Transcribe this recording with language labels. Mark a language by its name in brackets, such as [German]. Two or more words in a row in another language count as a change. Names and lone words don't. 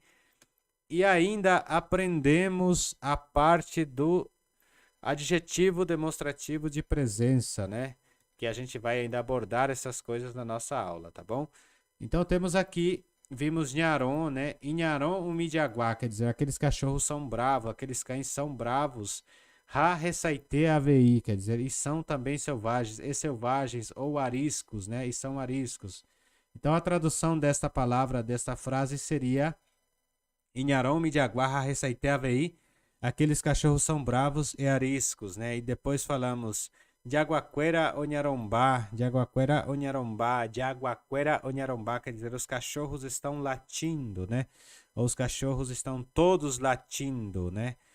[Portuguese] E ainda aprendemos a parte do adjetivo demonstrativo de presença, né? Que a gente vai ainda abordar essas coisas na nossa aula, tá bom? Então temos aqui, vimos Nharon, né? E [Guarani] Nharon umidiaguá, [Portuguese] quer dizer, aqueles cachorros são bravos, aqueles cães são bravos. [Guarani] Ha ressaite AVI, [Portuguese] quer dizer, e são também selvagens, e selvagens ou ariscos, né? E são ariscos. Então a tradução desta palavra, desta frase seria [Guarani] Nharon umidiaguá, ha ressaite AVI. [Portuguese] Aqueles cachorros são bravos e ariscos, né? [Guarani] E depois falamos Jaguaquera Onharombá, Jaguaquera Onharombá, Jaguaquera Onharombá, [Portuguese] quer dizer, os cachorros estão latindo, né? Ou os cachorros estão todos latindo, né?